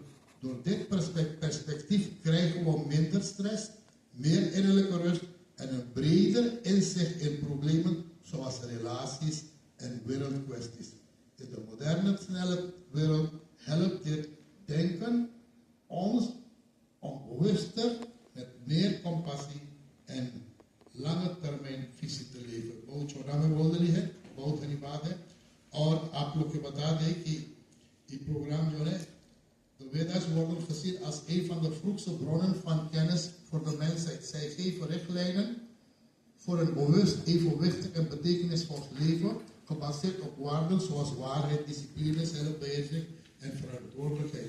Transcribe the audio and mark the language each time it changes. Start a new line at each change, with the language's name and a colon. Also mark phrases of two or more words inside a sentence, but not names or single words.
Dutch: Door dit perspectief krijgen we minder stress, meer innerlijke rust en een breder inzicht in problemen zoals relaties en wereldkwesties. In de moderne snelle wereld helpt dit denken ons om bewuster, met meer compassie en lange termijn visie te leven।
Caribbean Hindustani: बहुत छोटा में बोल रही है, बहुत धन्यवाद है। और आप लोग को बता दें कि ये प्रोग्राम जो है,
Dutch: de Vedas worden gezien als een van de vroegste bronnen van kennis voor de mensheid. Zij geven richtlijnen voor een bewust, evenwichtig en betekenisvol leven, gebaseerd op waarden zoals waarheid, discipline, zelfbeheersing en verantwoordelijkheid.